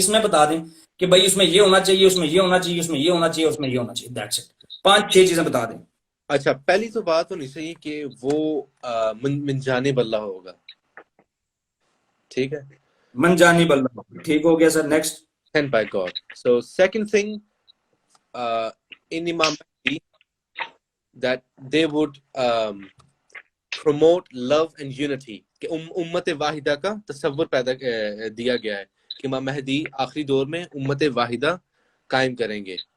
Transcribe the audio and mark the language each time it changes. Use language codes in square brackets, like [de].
[ur] کس میں بتا دیں کہ بھائی اس میں یہ ہونا چاہیے، اس میں یہ ہونا چاہیے، اس میں یہ ہونا چاہیے، اس میں یہ ہونا چاہیے. [en] That's it. [ur] 5-6 چیزیں بتا دیں. اچھا پہلی تو بات ہونی چاہیے کہ وہ من جانب اللہ ہوگا. ٹھیک ہے، من جانب اللہ، ٹھیک ہو گیا سر. [en] Next. sent by God. So second thing, in Imam Mahdi, that they would promote love and unity. [ur] کہ امت واحدہ کا تصور پیدا دیا گیا ہے کہ امام مہدی آخری دور میں امت واحدہ قائم کریں گے.